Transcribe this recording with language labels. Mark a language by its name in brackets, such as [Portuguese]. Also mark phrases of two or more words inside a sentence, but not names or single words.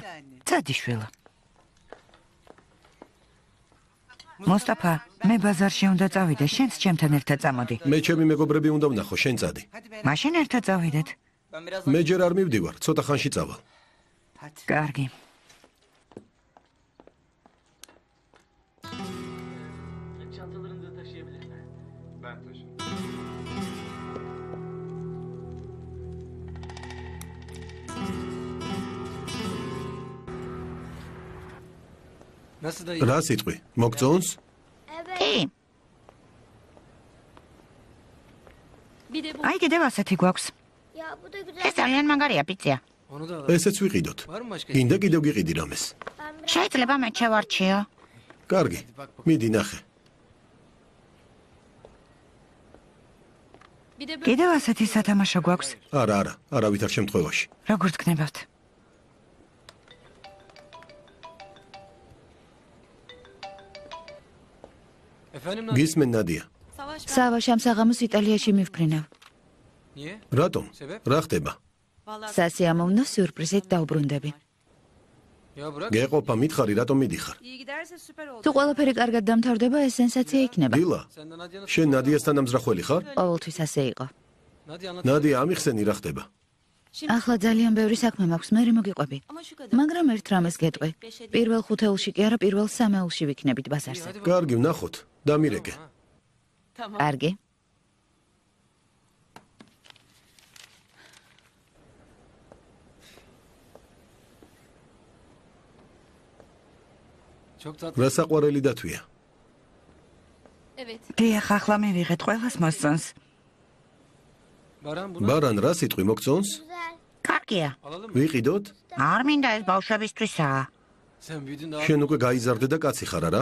[Georgian] წადიშვილო. მოსტაფა, მე ბაზარში უნდა წავიდე, შენც ჩემთან ერთად წამოდი. მე ჩემი მეგობრები უნდა ვნახო, შენ წადი. მაშინ ერთად წავიდეთ. მე ჯერ არ მივდივარ, ცოტა ხანში წავალ. კარგი. [Turkish] Çantalarınızı taşıyabilirler. Ben taşırım. Nasıl dayı? [Georgian] რა სიტყვი? მოგწონს? კი. აი კიდევ ასეთი გვაქვს. ეს ძალიან მაგარია პიცია. [Turkish] Onu da alalım. [Georgian] ესეც ვიყიდოთ. [Turkish] Var mı başka? [Georgian] კიდე კიდევ გიყიდი რამეს. შეიძლება მე შევარჩიო. კარგი. მიდი ნახე. კიდევ ასეთი სათამაშო გვაქვს. არა, არავითარ შემთხვევაში. როგორ თქვნებავთ? [Turkish] Efendim [Georgian] გისმენ ნადია. სავაშ ამ საღამოს იტალიაში მივფრინავ. [Turkish] niye? [Georgian] რატომ? რა ხდება? სასიამოვნო სიურპრიზით დაუბრუნდები. [Turkish] Ya bırak. [Georgian] გეყოფა, მითხარი, რატომ მიდიხარ? თუ ყველაფერი კარგად დამთავრდება, ეს სენსაცია იქნება. დილა, [Turkish] Senden Nadia'nın... [Georgian] შენ ნადიასთან ამძრახველი ხარ? ყოველთვის ასე იყო. [Turkish] Nadia anlat. [Georgian] ნადია, ამიხსენი რა ხდება? ახლა ძალიან ბევრი საქმე მაქვს, მე მოგიყვები. მაგრამ ერთ რამეს გეტყვი. პირველ ხუთეულში კი არა, პირველ სამეულში ვიქნებით ბაზარზე. კარგი, ვნახოთ. დამირეკე. კარგი. [Turkish] Çok tatlı. [Georgian] რა საყვარელი დათვია? დიახ, ახლა მივიღეთ ყველას მოსწონს. ბარან რა სიტყვი მოგწონს? კარგია. ვიყიდოთ? არ მინდა ეს ბავშვებისთვისაა. შენ უკვე გაიზარდე და კაცი ხარ არა?